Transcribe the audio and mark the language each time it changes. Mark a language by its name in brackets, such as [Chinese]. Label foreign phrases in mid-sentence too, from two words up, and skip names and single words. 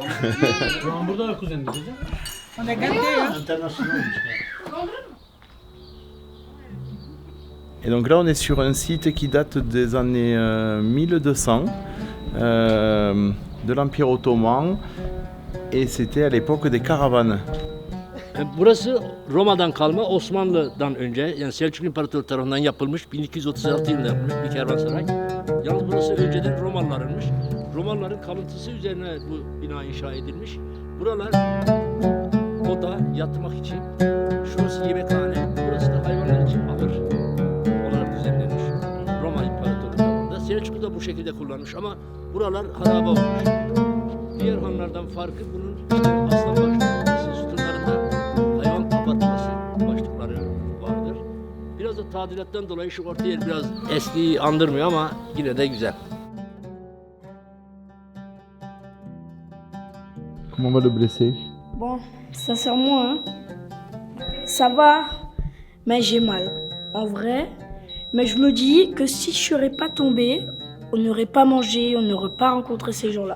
[French] On est gâtés, hein. Et donc là, on est sur un site qui date des années 1200, de l'Empire ottoman, et c'était à l'époque des caravanes. [Turkish] Burası Roma'dan kalma, Osmanlı'dan önce, yani Selçuk İmparatorluğu tarafından yapılmış, 1236 yılında yapılmış bir kervansaray. Yalnız burası önceden Romalılarınmış. Romalıların kalıntısı üzerine bu bina inşa edilmiş. Buralar oda, yatmak için, şurası yemekhane, burası da hayvanlar için ahır olarak düzenlenmiş. Roma İmparatorluğu tarafından. Selçuklu da bu şekilde kullanmış ama buralar harabe olmuş. Diğer hanlardan farkı bunun işte aslan başlığı, sütunlarında hayvan kapatması başlıkları vardır. Biraz da tadilattan dolayı şu orta yer biraz eskiyi andırmıyor ama yine de güzel. [French] Comment on va le blesser? Bon, sincèrement, hein, ça va, mais j'ai mal. En vrai, mais je me dis que si je serais pas tombée, on n'aurait pas mangé, on n'aurait pas rencontré ces gens-là.